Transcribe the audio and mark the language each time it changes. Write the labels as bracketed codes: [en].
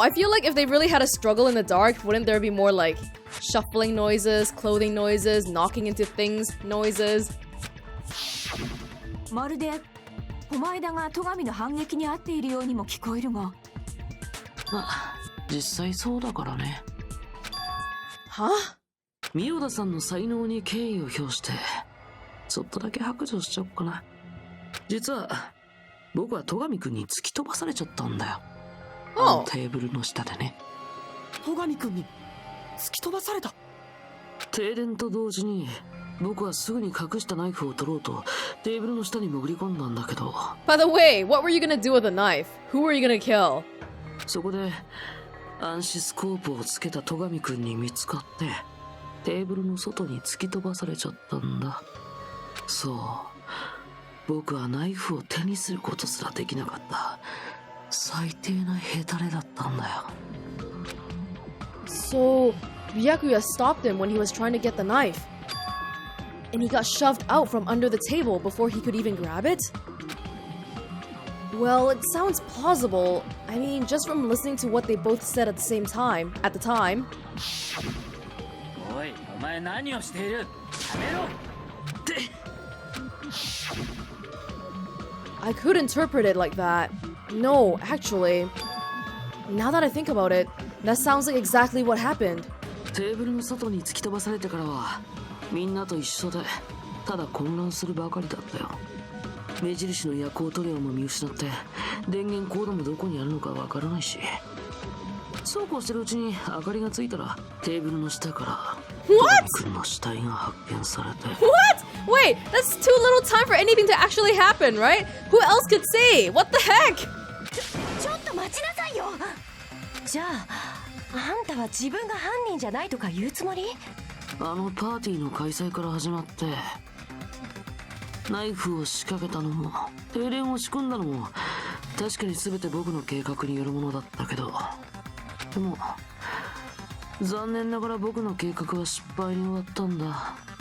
[en] I feel like if they really had a struggle in the dark, wouldn't there be more like shuffling noises, clothing noises, knocking into things noises? [ja] まるで狛枝が戸上の反撃に遭っているようにも聞こえるが。まあ実際そうだからね。は？三代田さんの才能に敬意を表してちょっとだけ白状しちゃおっかな。実は僕は戸上くんに突き飛ばされちゃったんだよ。あのテーブルの下でね。戸上くんに突き飛ばされた？停電と同時に僕はすぐに隠したナイフを取ろうとテーブルの下に潜り込んだんだけど。 [en] By the way, what were you gonna do with the knife? Who were you gonna kill? [ja] そこで暗視スコープをつけた戸上くんに見つかってテーブルの外に突き飛ばされちゃったんだ。そう、僕はナイフを手にすることすらできなかった最低なヘタレだったんだよ。 [en] So, Byakuya stopped him when he was trying to get the knife. And he got shoved out from under the table before he could even grab it? Well, it sounds plausible. I mean, just from listening to what they both said at the time. [ja] おい、お前何をしている？やめろ。 [en] I could interpret it like that. No, actually. Now that I think about it, that sounds like exactly what happened. [ja] テーブルの外に突き飛ばされてからはみんなと一緒でただ混乱するばかりだったよ。目印の夜光塗料も見失って電源コードもどこにあるのかわからないし、そうこうしてるうちに明かりがついたらテーブルの下から君の死体が発見されて。 [en] What? Wait, that's too little time for anything to actually happen, right? Who else could see? What the heck? [ja] ちょっと待ちなさいよ。じゃああんたは自分が犯人じゃないとか言うつもり？あのパーティーの開催から始まってナイフを仕掛けたのも停電を仕組んだのも確かに全て僕の計画によるものだったけど、でも残念ながら僕の計画は失敗に終わったんだ。